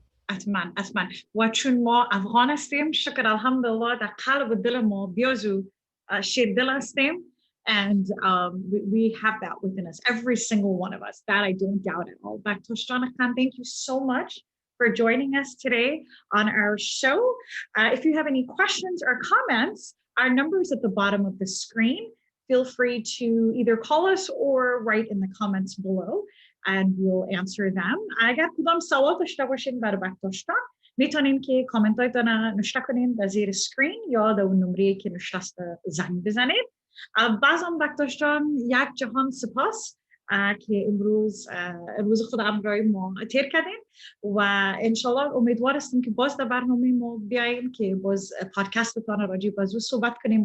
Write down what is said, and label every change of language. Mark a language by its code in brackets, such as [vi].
[fa] حتما و چون ما افغان هستیم، شکر الحمدلله در قلب دل ما بیازو شیر دل هستیم. [en] And we have that within us, every single one of us. That I don't doubt at all. Baktash Ahadi, thank you so much for joining us today on our show. If you have any questions or comments, our number is at the bottom of the screen. Feel free to either call us or write in the comments below, and we'll answer them. [fa] اگر کدام سوال داشته باشین برای بکتاش میتونین که کامنتاتون نوشته کنین در زیر اسکرین یا در اون نمره که نوشته است زنگ بزنید. بازم بکتاش جان یک جهان سپاس که امروز خود همراه ما تیر کردین و انشالله امیدوار هستیم که باز در برنامه ما بیاییم که باز پادکستتان راجع به موضوع صحبت کنیم.